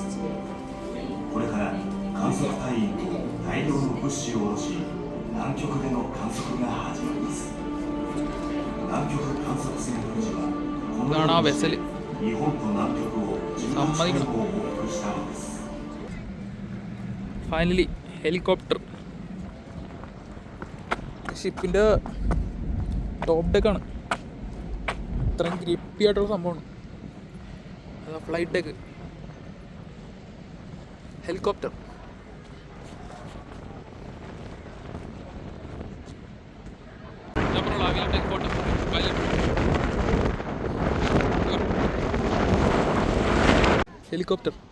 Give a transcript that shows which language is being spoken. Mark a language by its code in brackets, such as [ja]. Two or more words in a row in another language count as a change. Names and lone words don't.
[ja] これから観測隊員と大量の物資を下ろし、南極での観測が始まります。南極観測船富士はこのように日本と南極を18回も往復したのです。 [en] Finally helicopter. [ml] ഷിപ്പിൻ്റെ [en] top deck ആണ്. [ml] ഇത്രയും ഗ്രിപ്പി ആയിട്ടുള്ള സംഭവമാണ്. അതാ [en] flight deck. Helicopter. Helicopter.